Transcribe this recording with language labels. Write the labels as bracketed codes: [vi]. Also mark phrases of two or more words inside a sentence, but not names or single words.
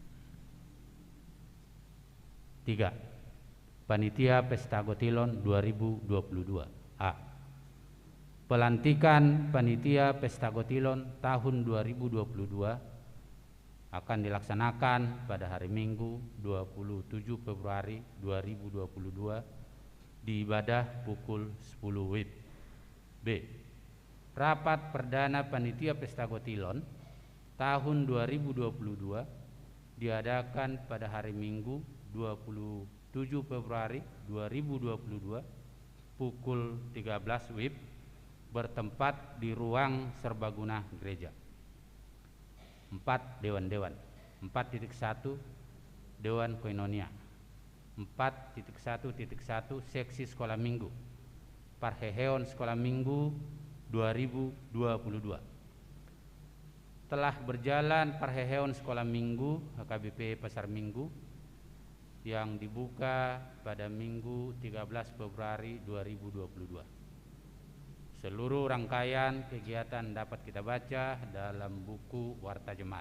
[id] 3. Panitia Pesta Gotilon 2022. A. Pelantikan Panitia Pesta Gotilon tahun 2022 akan dilaksanakan pada hari Minggu 27 Februari 2022 di ibadah pukul 10 WIB. B. Rapat Perdana Panitia Pesta Gotilon tahun 2022 diadakan pada hari Minggu 27 Februari 2022 pukul 13 WIB bertempat di ruang serbaguna gereja. 4. Dewan-dewan. 4.1 Dewan Koinonia. 4.1.1 Seksi Sekolah Minggu Parheheon Sekolah Minggu 2022. Telah berjalan Parheheon Sekolah Minggu HKBP Pasar Minggu yang dibuka pada Minggu 13 Februari 2022. Seluruh rangkaian kegiatan dapat kita baca dalam buku Warta Jemaat.